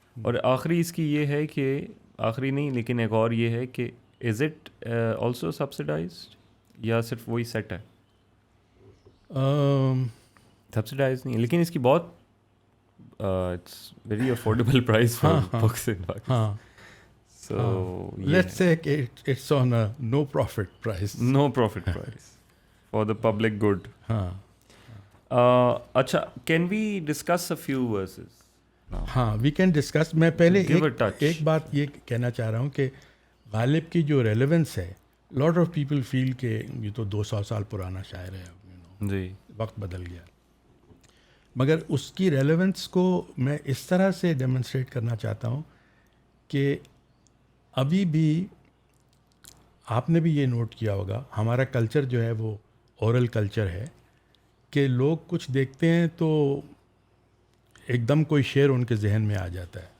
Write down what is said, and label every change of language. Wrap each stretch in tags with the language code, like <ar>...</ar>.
<ur>اور آخری اس کی یہ ہے کہ آخری نہیں لیکن ایک اور یہ ہے کہ</ur> <en>is it also subsidized</en> <ur>یا صرف وہی سیٹ ہے؟ سبسڈائز نہیں، لیکن اس کی بہت</ur> <en>It's very affordable price for books in Pakistan. So let's say it's on a no profit price. No profit price for the public good.</en> <ur>اچھا,</ur> <en>can we discuss a few verses?</en> <ur>ہاں,</ur> <en>we can discuss.</en> <ur>میں پہلے ایک بات یہ کہنا چاہ رہا ہوں کہ غالب کی جو ریلیونس ہے,</ur> <en>lot of people feel</en> <ur>کہ یہ تو 200 سال پرانا شاعر ہے, جی وقت بدل گیا. مگر اس کی ریلیونس کو میں اس طرح سے ڈیمونسٹریٹ کرنا چاہتا ہوں کہ ابھی بھی آپ نے بھی یہ نوٹ کیا ہوگا, ہمارا کلچر جو ہے وہ اورل کلچر ہے کہ لوگ کچھ دیکھتے ہیں تو ایک دم کوئی شعر ان کے ذہن میں آ جاتا ہے.</ur>